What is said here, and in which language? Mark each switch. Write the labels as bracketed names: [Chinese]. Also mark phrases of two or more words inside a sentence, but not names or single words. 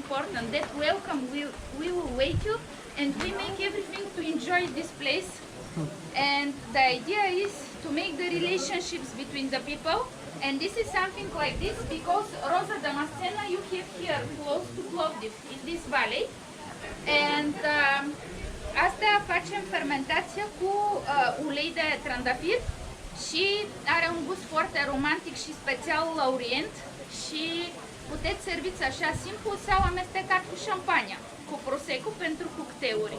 [English] That welcome we will wait you and we make everything to enjoy this place. And the idea is to make the relationships between the people. And this is something like this because Rosa Damascena you have here close to Plovdiv in this valley. [Romanian] And asta facem fermentația cu ulei de trandafir și are un gust foarte romantic și special la Orient și puteți serviți așa simplu sau amestecat cu șampania, cu prosecco pentru cocktailuri.